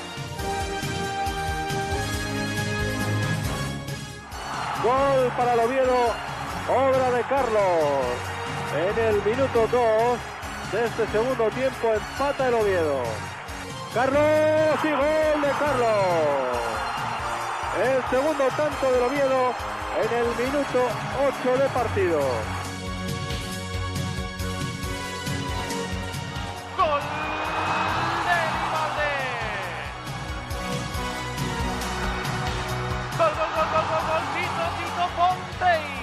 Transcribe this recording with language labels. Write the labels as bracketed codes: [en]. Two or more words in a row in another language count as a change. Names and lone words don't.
[es] Gol para el Oviedo, obra de Carlos. En el minuto 2 de este segundo tiempo empata el Oviedo. Carlos y gol de Carlos. El segundo tanto del Oviedo en el minuto 8 de partido. ¡Gol de Ivalde! ¡Gol, gol, gol, gol, gol, gol! ¡Tito, Tito Ponte!